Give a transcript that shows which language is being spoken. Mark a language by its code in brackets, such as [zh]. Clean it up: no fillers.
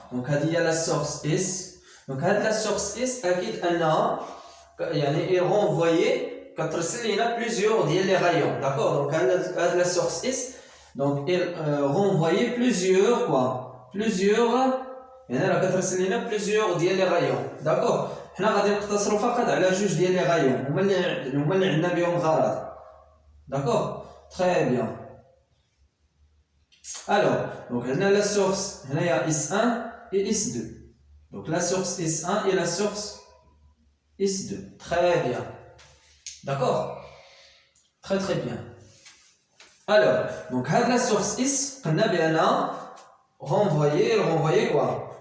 [fr] Donc il y a la source S. Donc la source S, elle est renvoyée il y a plusieurs les rayons. D'accord, donc la source S, donc elle renvoyait plusieurs quoi, plusieurs les rayons. [ar] D'accord, حنا غادي نقتصروا فقط على جوج ديال لي رايون هما اللي عندنا بهم غرض. [fr] D'accord, très bien. Alors, donc on a la source, il y a S1 et S2. Donc la source S1 et la source S2. Très bien. D'accord? Très très bien. Alors, donc la source S, on a bien renvoyer quoi?